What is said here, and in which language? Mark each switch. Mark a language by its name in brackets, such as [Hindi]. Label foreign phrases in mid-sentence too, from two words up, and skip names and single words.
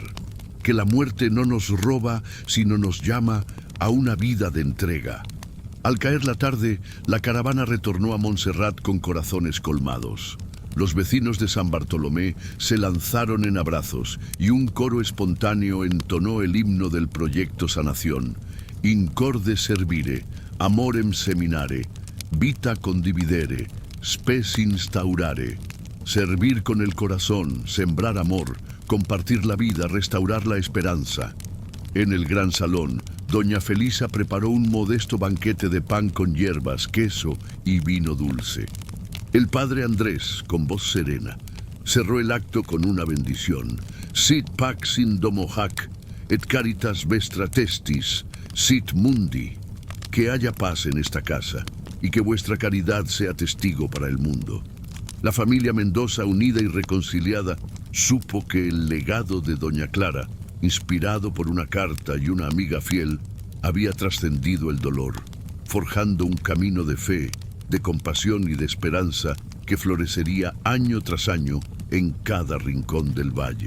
[Spanish] Que la muerte no nos roba, sino nos llama a una vida de entrega. Al caer la tarde, la caravana retornó a Montserrat con corazones colmados. Los vecinos de San Bartolomé se lanzaron en abrazos y un coro espontáneo entonó el himno del proyecto Sanación. [Latin] Incorde servire, amorem seminare, vita condividere, spes instaurare. [Spanish] Servir con el corazón, sembrar amor, compartir la vida, restaurar la esperanza. En el gran salón, doña Felisa preparó un modesto banquete de pan con hierbas, queso y vino dulce. El padre Andrés, con voz serena, cerró el acto con una bendición. [Latin] Sit pax in domo hac, et caritas vestra testis, sit mundi. [Spanish] Que haya paz en esta casa y que vuestra caridad sea testigo para el mundo. La familia Mendoza, unida y reconciliada, supo que el legado de doña Clara, inspirado por una carta y una amiga fiel, había trascendido el dolor, forjando un camino de fe, de compasión y de esperanza que florecería año tras año en cada rincón del valle.